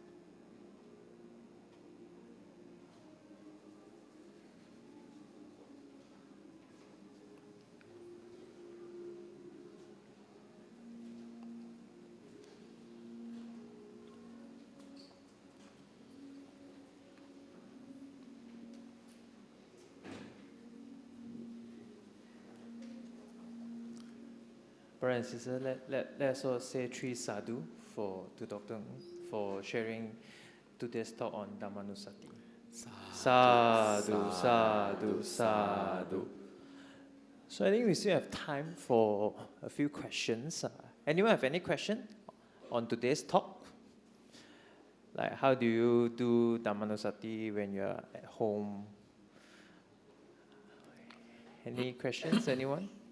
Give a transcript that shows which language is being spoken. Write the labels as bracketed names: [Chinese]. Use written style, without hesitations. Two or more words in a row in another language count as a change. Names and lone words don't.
[English] Brothers and sisters, let's all say 3 sadhu to Dr. Ng for sharing today's talk on Dhammanussati. [Pali] Sadhu, sadhu, sadhu. [English] So I think we still have time for a few questions. Anyone have any question on today's talk? Like, how do you do Dhammanussati when you're at home? Any questions, anyone?